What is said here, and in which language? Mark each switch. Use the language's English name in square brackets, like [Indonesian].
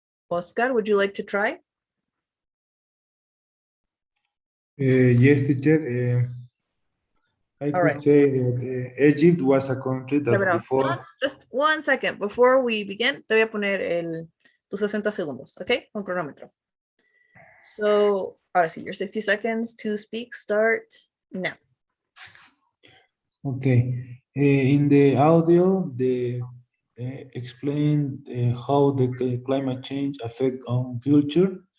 [English] Oscar, would you like to try? Yes, teacher. I could right. say that Egypt was a country that [Spanish] Espera, [English] before. just 1 second before we begin. [Spanish] Te voy a poner tus 60 segundos, ¿ok? Con cronómetro. [English] So, [Spanish] ahora sí, [English] your 60 seconds to speak start now. Okay. In the audio, they explain how the climate change affect on culture.